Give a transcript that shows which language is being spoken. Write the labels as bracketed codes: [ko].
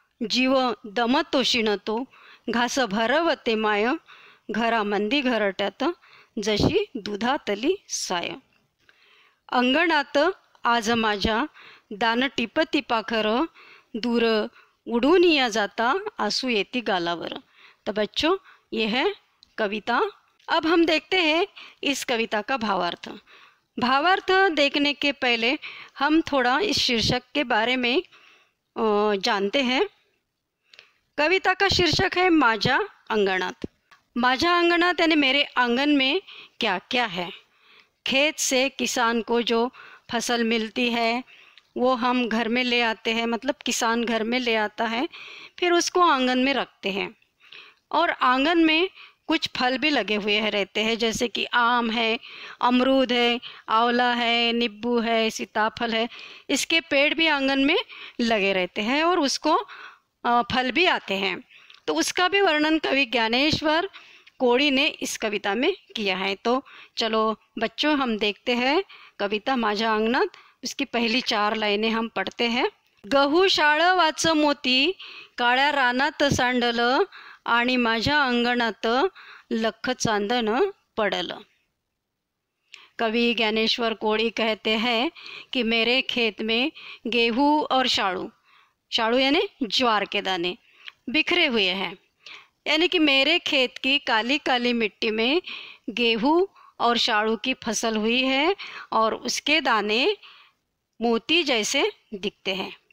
[mr] जीव दमतो शिणतो घास भरवते माय, घरामंदी घरट्यात जशी दुधातली साय। अंगणात आज माझ्या दान टिपती पाखर, दूर उडून या जाता आंसू येती गालावर। [hi] तो बच्चों, ये है कविता। अब हम देखते हैं इस कविता का भावार्थ। भावार्थ देखने के पहले हम थोड़ा इस शीर्षक के बारे में जानते हैं। कविता का शीर्षक है माझ्या अंगणात। माझ्या अंगणात यानी मेरे आंगन में क्या क्या है। खेत से किसान को जो फसल मिलती है वो हम घर में ले आते हैं, किसान घर में ले आता है, फिर उसको आंगन में रखते हैं। और आंगन में कुछ फल भी लगे हुए रहते हैं, जैसे कि आम है, अमरूद है, आंवला है, नींबू है, सीताफल है। इसके पेड़ भी आंगन में लगे रहते हैं और उसको फल भी आते हैं। तो उसका भी वर्णन कवि ज्ञानेश्वर कोळी ने इस कविता में किया है। तो चलो बच्चों, हम देखते हैं कविता माझ्या अंगणात। उसकी पहली 4 लाइनें हम पढ़ते हैं। [mr] गहू शाळवाचं मोती, काळ्या रानात सांडलं आणि माझ्या अंगणात लख चांदणं पडलं। [hi] कवि ज्ञानेश्वर कोळी कहते हैं कि मेरे खेत में गेहूँ और शाळू यानी ज्वार के दाने बिखरे हुए हैं। यानी कि मेरे खेत की काली काली मिट्टी में गेहूँ और शाळू की फसल हुई है और उसके दाने मोती जैसे दिखते हैं।